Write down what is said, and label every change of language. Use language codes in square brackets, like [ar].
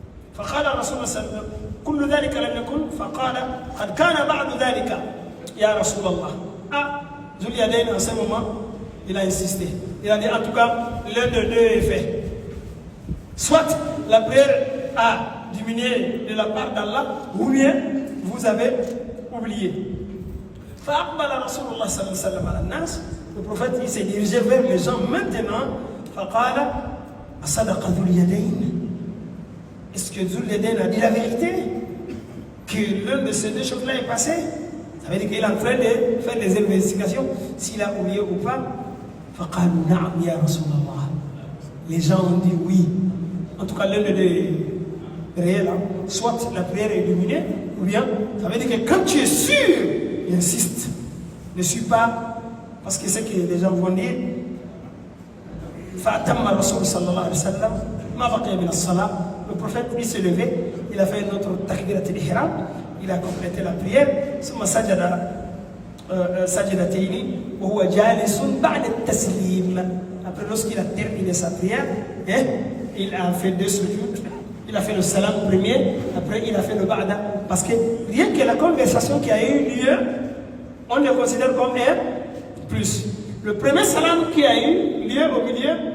[ar] فقال رسول الله صلى الله عليه وسلم كل ذلك لم يكن فقال قد كان بعد ذلك يا رسول الله. [fr] Dhul Yadayn en ce moment, il a insisté. Il a dit en tout cas, l'un de 2 est fait. Soit la prière a diminué de la part d'Allah, ou bien vous avez oublié. [ar] فأقبل رسول الله صلى الله عليه وسلم على الناس. [fr] Le prophète il s'est dirigé vers les gens maintenant. [ar] فقال أصدق ذو اليدين. [fr] Est-ce que Dhul Yadayn a dit la vérité? Que l'un de ces 2 choses-là est passé? Ça veut dire qu'il est en train de faire des investigations s'il a oublié ou pas. [ar] فقالوا نعم يا رسول الله. [fr] Les gens ont dit oui. En tout cas, l'un des 2 réels, soit la prière est diminuée, ou bien ça veut dire que quand tu es sûr, il insiste. Ne suis pas, parce que c'est que les gens vont dire [ar] فأتم الرسول صلى الله عليه وسلم ما بقي من الصلاة. [fr] Le prophète, il s'est levé, il a fait notre takbirat al-ihram, il a complété la prière. [ar] ثم سجد سجدتين وهو جالس بعد التسليم. [fr] Après, lorsqu'il a terminé sa prière, il a fait 2 sujoud. Il a fait le salam premier, après il a fait le ba'da. Parce que rien que la conversation qui a eu lieu, on le considère comme un plus. Le premier salam qui a eu lieu au milieu,